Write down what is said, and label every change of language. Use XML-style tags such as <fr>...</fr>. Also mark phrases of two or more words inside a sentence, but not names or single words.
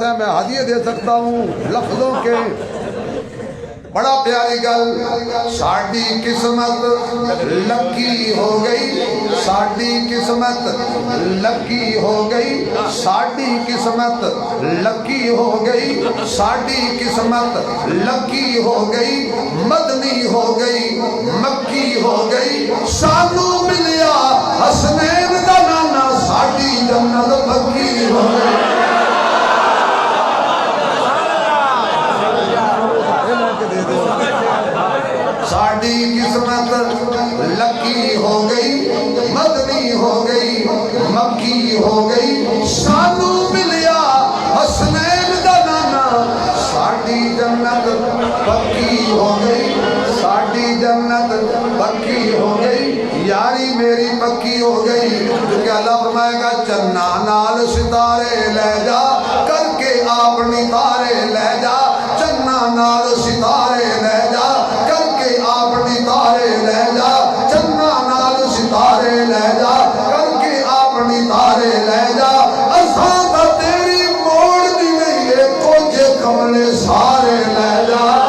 <ur>ہے میں ہدیہ دے سکتا ہوں لفظوں کے</ur> <pa>بڑا پیاری گل ساڈی قسمت لکی ہو گئی ساڈی قسمت لکی ہو گئی ساڈی قسمت لکی ہو گئی ساڈی قسمت لکی ہو گئی مدنی ہو گئی مکی ہو گئی سانو ملیا حسنین دا نانا ساڈی جنت پکی ہو گئی ساڈی قسمت لکی ہو گئی مدنی ہو گئی مکی ہو گئی سانو ملیا حسنین دا نانا ساڈی جنت پکی ہو گئی پکی ہو گئی یاری میری پکی ہو گئی کیونکہ اللہ فرمائے گا چنا نال ستارے لے جا کر کے اپنی تارے لے جا چنا نال ستارے لے جا کر کے اپنی تارے لے جا چنا نال ستارے لے جا کر کے اپنی تارے لے جا اساں تا تیری موڑ دی نہیں ہے کچھ کملے سارے لے جا</pa>